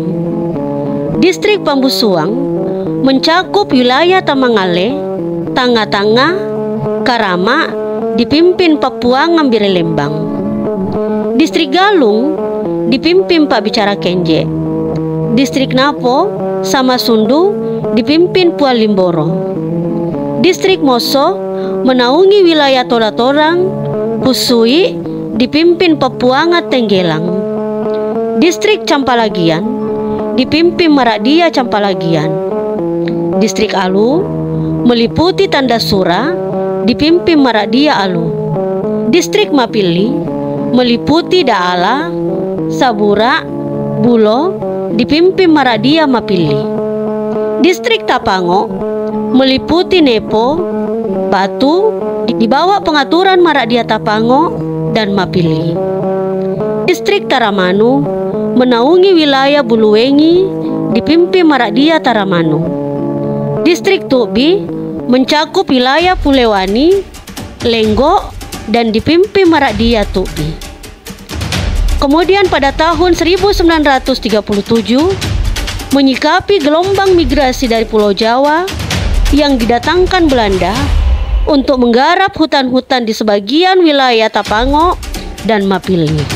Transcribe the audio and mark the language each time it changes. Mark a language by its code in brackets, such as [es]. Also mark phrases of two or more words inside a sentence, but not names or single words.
[id] Distrik Pambusuang mencakup wilayah Tamangale, Tanga-Tanga, Karama dipimpin Papua Ngambire Lembang. Distrik Galung dipimpin Pak Bicara Kenje. Distrik Napo sama Sundu dipimpin Puan Limboro. Distrik Moso menaungi wilayah Toratorang, Pusui dipimpin Papuanga Tenggelang. Distrik Campalagian dipimpin Maradia Campalagian. Distrik Alu meliputi Tandasura dipimpin Maradia Alu. Distrik Mapili meliputi Daala, Sabura, Bulo dipimpin Maradia Mapili. Distrik Tapango meliputi Nepo, Batu di bawah pengaturan Maradia Tapango dan Mapili. Distrik Taramanu menaungi wilayah Buluwengi dipimpin Maradia Taramanu. Distrik Tubi mencakup wilayah Pulewani, Lenggok dan dipimpin Maradia Tubi. Kemudian pada tahun 1937 menyikapi gelombang migrasi dari Pulau Jawa yang didatangkan Belanda untuk menggarap hutan-hutan di sebagian wilayah Tapango dan Mapili.